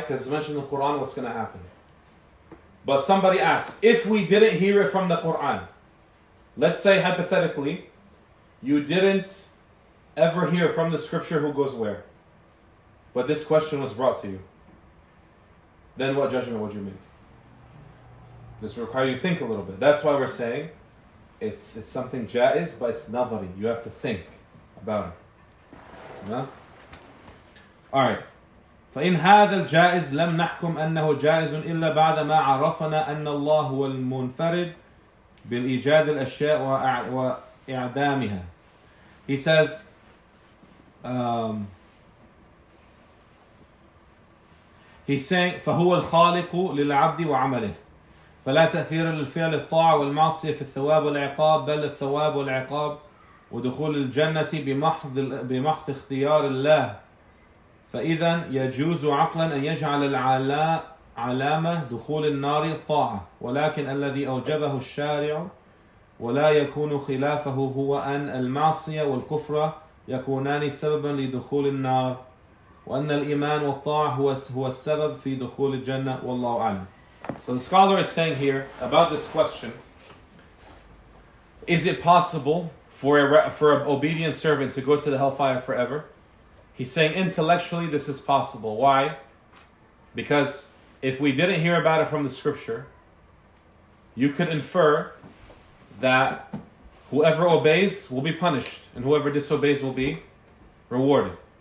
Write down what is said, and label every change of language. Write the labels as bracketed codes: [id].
[en] Because it's mentioned in the Quran what's going to happen. But somebody asks, if we didn't hear it from the Quran, let's say hypothetically, you didn't ever hear from the scripture who goes where, but this question was brought to you, then what judgment would you make? This will require you to think a little bit. That's why we're saying it's something jaiz, but it's nadari. You have to think about it. No? Alright. [ar] فإن هذا الجائز لم نحكم أنه جائز إلا بعد ما عرفنا أن الله هو المنفرد بالإيجاد الأشياء وإعدامها. [en] He says, he's saying [ar] فهو الخالق للعبد وعمله فلا تأثير للفعل الطاعة والمعصية في الثواب والعقاب بل الثواب والعقاب ودخول الجنة بمحض اختيار الله فإذا يجوز عقلا أن يجعل علامة دخول النار الطاعة ولكن الذي أوجبه الشارع ولا يكون خلافه هو أن المعصية والكفر يكونان سببا لدخول النار وأن الإيمان والطاعة هو السبب في دخول الجنة والله أعلم. [en] So the scholar is saying here about this question, is it possible for an obedient servant to go to the hellfire forever? He's saying intellectually this is possible. Why? Because if we didn't hear about it from the scripture, you could infer that whoever obeys will be punished and whoever disobeys will be rewarded.